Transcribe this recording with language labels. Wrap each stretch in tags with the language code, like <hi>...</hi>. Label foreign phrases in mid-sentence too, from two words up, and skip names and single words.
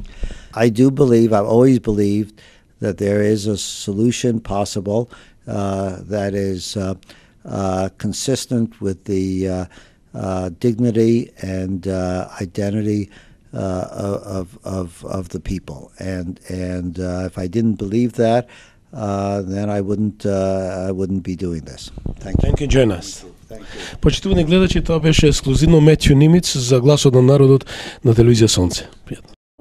<en>I do believe, I've always believed, that there is a solution possible that is consistent with the dignity and identity of the people. And if I didn't believe that, then I wouldn't be doing this. Thank you. Thank you, join us. Thank you.</en> <mk>Почитувани гледачи, тоа беше ексклузивно Метју Нимиц за Гласот на народот на телевизија Сонце. Пријатно.</mk>